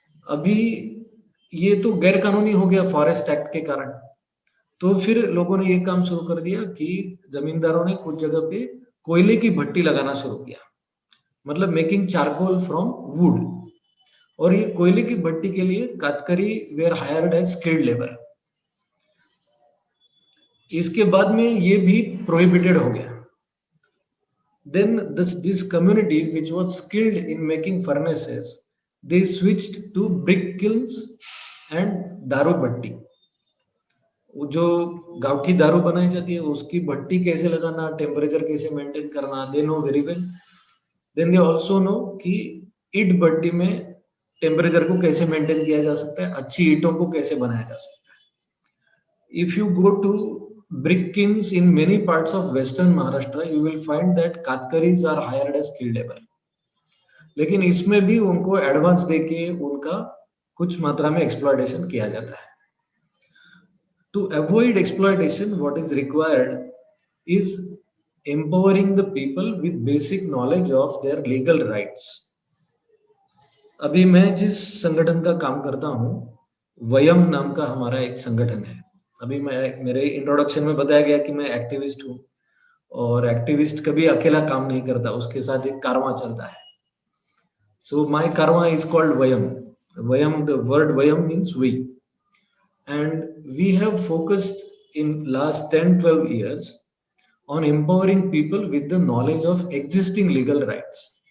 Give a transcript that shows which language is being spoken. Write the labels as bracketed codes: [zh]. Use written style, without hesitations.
[hi] अभी ये तो गैर कानूनी हो गया फॉरेस्ट एक्ट के कारण, तो फिर लोगों ने ये काम शुरू कर दिया कि जमींदारों ने कुछ जगह पे कोयले की भट्टी लगाना शुरू किया, मतलब [en] Making charcoal from wood. [hi] और ये कोयले की भट्टी के लिए Katkari [en] Were hired as skilled labour. [hi] इसके बाद में ये भी प्रोहिबिटेड हो गया। [en] Then this community which was skilled in making furnaces, they switched to brick kilns and [hi] दारू भट्टी। वो जो गावठी दारू बनाई जाती है उसकी भट्टी कैसे लगाना, टेम्परेचर कैसे मेंटेन करना, [en] They know very well. Then they also know [hi] कि ईट भट्टी में टेम्परेचर को कैसे मेंटेन किया जा सकता है, अच्छी ईटों को कैसे बनाया जा सकता है। [en] If you go to brick kilns in many parts of western Maharashtra, you will find that Katkaris are hired as skilled labor। [hi] लेकिन इसमें भी उनको एडवांस देके उनका कुछ मात्रा में एक्सप्लॉयटेशन किया जाता है। [en] To avoid exploitation, what is required is empowering the people with basic knowledge of their legal rights। [hi] अभी मैं जिस संगठन का काम करता हूँ, वयम नाम का हमारा एक संगठन है। अभी मैं मेरे इंट्रोडक्शन में बताया गया कि मैं एक्टिविस्ट हूँ, और एक्टिविस्ट कभी अकेला काम नहीं करता, उसके साथ एक कारवां चलता है। [en] So my caravan is called Vayam. Vayam, the word Vayam means we, and we have focused in last 10-12 years on empowering people with the knowledge of existing legal rights।